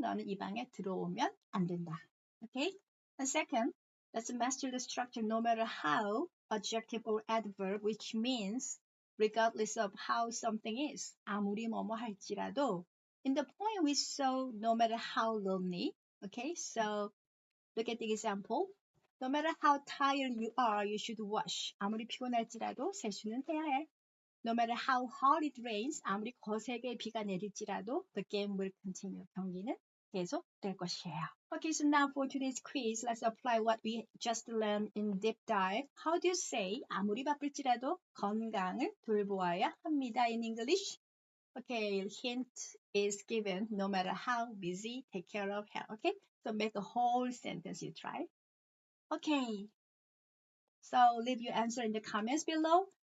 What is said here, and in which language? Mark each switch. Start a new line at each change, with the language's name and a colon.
Korean: 너는 이 방에 들어오면 안 된다.
English: Okay? And second, let's master the structure no matter how adjective or adverb, which means regardless of how something is.
Korean: 아무리 뭐뭐 할지라도.
English: In the poem we saw no matter how lonely. Okay? So look at the example. No matter how tired you are, you should wash.
Korean: 아무리 피곤할지라도 세수는 해야 해.
English: No matter how hard it rains,
Korean: 아무리 거세게 비가 내릴지라도
English: the game will continue.
Korean: 경기는 계속될 것이에요.
English: Okay, so now for today's quiz, let's apply what we just learned in deep dive. How do you say
Korean: 아무리 바쁠지라도 건강을 돌보아야 합니다
English: in English? Okay, hint is given. No matter how busy, take care of health. Okay, so make the whole sentence you try. Okay, so leave your answer in the comments below.